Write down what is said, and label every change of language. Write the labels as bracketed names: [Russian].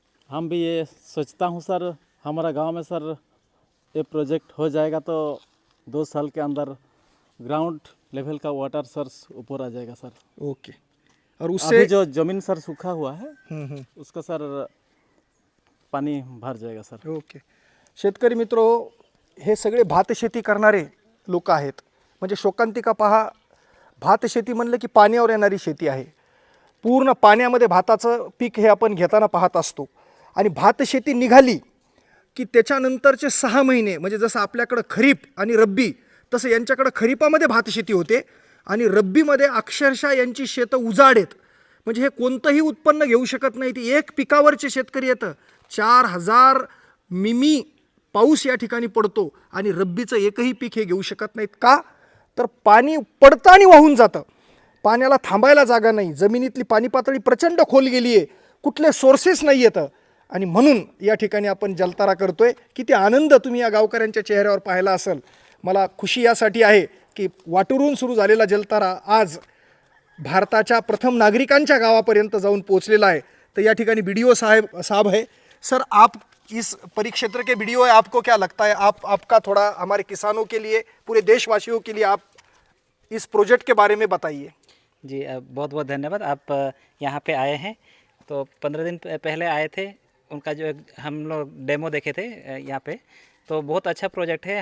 [Hindi] हम भी ये सोचता हूँ सर हमारा गांव में सर ये प्रोजेक्ट हो जाएगा तो 2 साल के अंदर ग्राउंड लेवल का वाटर सर ऊपर आ जाएगा सर. ओके. और उससे अभी जो जमीन सर सूखा हुआ है उसका सर पाणी भर जाएगा सर. [English] Okay. [Marathi] शेतकरी मित्रो, हे सगळे भात शेती करणारे लोक आहेत. म्हणजे शोकांतिका पहा, भात शेती म्हणलं की पाण्यावर येणारी शेती आहे. पूर्ण पाण्यामध्ये भाताचं पीक हे आपण घेताना पाहत असतो. आणि भात शेती निघाली की त्याच्यानंतरचे 6 महिने म्हणजे जसं आपल्याकडं खरीप आणि रब्बी तसं यांच्याकडं खरीपामध्ये भात शेती होते आणि रब्बीमध्ये अक्षरशः यांची शेतं उजाड आहेत. म्हणजे हे कोणतंही उत्पन्न घेऊ शकत नाही. ती एक पिकावरचे शेतकरी येतं. 4000 मिमी पाऊस या ठिकाणी पडतो आणि रब्बीचं एकही पीक हे घेऊ शकत नाहीत. का? तर पाणी पडतं आणि वाहून जातं. पाण्याला थांबायला जागा नाही. जमिनीतली पाणी पातळी प्रचंड खोल गेली आहे. कुठले सोर्सेस नाही येतं. आणि म्हणून या ठिकाणी आपण जलतारा करतोय. किती आनंद तुम्ही या गावकऱ्यांच्या चेहऱ्यावर पाहिला असेल. मला खुशी यासाठी आहे की वाटूरून सुरू झालेला जलतारा आज भारताच्या प्रथम नागरिकांच्या गावापर्यंत जाऊन पोहोचलेला आहे. तर या ठिकाणी BDO साहब है. [Hindi] सर, आप इस परिक्षेत्र के BDO है, आपको क्या लगता है, आपका थोड़ा हमारे किसानों के लिए, पूरे देशवासियों के लिए आप इस प्रोजेक्ट के बारे में बताइए. जी बहुत बहुत धन्यवाद. आप यहाँ पे आए हैं. तो 15 दिन पहले आए थे. उनका जो हम लोग डेमो देखे थे यहाँ पे, तो बहुत अच्छा प्रोजेक्ट है.